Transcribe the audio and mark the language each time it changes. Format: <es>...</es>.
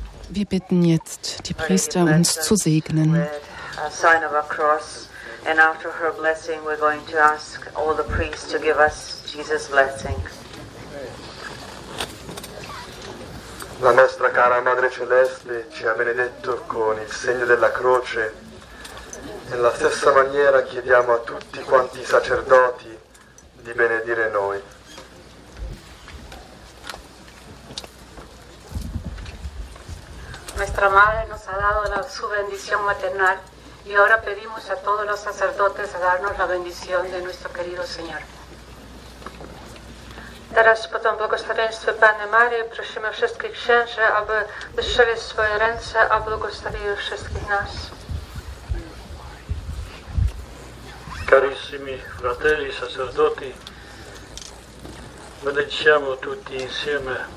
<de>Wir bitten jetzt die Priester, uns zu segnen.</de> <en>Sign of a cross, and after her blessing, we're going to ask all the priests to give us Jesus' blessing.</en> <it>La nostra cara Madre Celeste ci ha benedetto con il segno della croce. Nella stessa maniera chiediamo a tutti quanti i sacerdoti di benedire noi.</it> <es>Nuestra Madre nos ha dado la su bendición maternal y ahora pedimos a todos los sacerdotes a darnos la bendición de nuestro querido Señor.</es> <pl>Teraz po tym błogosławieństwie Panny Marii prosimy wszystkich księży, aby wyszli swoje ręce, a błogosławili wszystkich nas.</pl> <it>Carissimi fratelli, sacerdoti, benediciamo tutti insieme.</it>